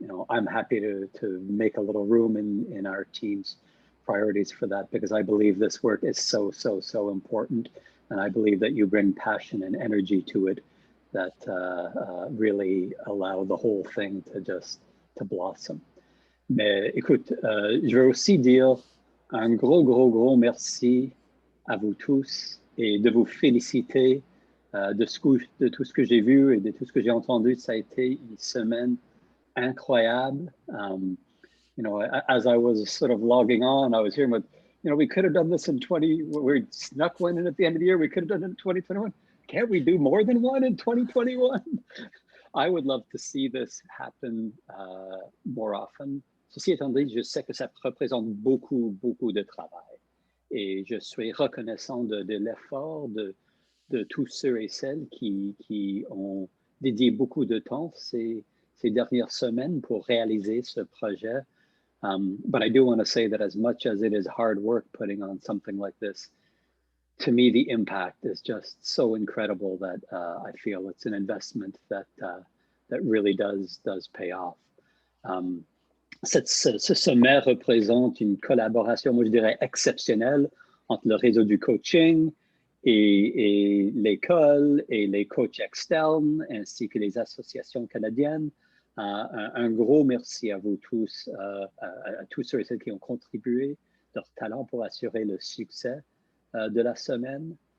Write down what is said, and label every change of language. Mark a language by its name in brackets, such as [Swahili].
[English] I'm happy to make a little room in our team's priorities for that, because I believe this work is so important. And I believe that you bring passion and energy to it that really allow the whole thing to blossom. [French] Mais écoute, je veux aussi dire un gros merci à vous tous et de vous féliciter de tout ce que j'ai vu et de tout ce que j'ai entendu. Ça a été une semaine incroyable. [English] As I was sort of logging on, I was hearing about, we could have done this in we snuck one in at the end of the year. We could have done it in 2021. Can't we do more than one in 2021? I would love to see this happen more often. [French] Ceci étant dit, je sais que ça représente beaucoup de travail. Et je suis reconnaissant de l'effort de tous ceux et celles qui ont dédié beaucoup de temps ces dernières semaines pour réaliser ce projet. [English] But I do want to say that as much as it is hard work putting on something like this, to me, the impact is just so incredible that I feel it's an investment that really does pay off. [French] Ce sommet représente une collaboration, moi je dirais, exceptionnelle entre le réseau du coaching et l'école et les coachs externes, ainsi que les associations canadiennes. Un gros merci à vous tous, à tous ceux et celles qui ont contribué leur talent pour assurer le succès de la semaine.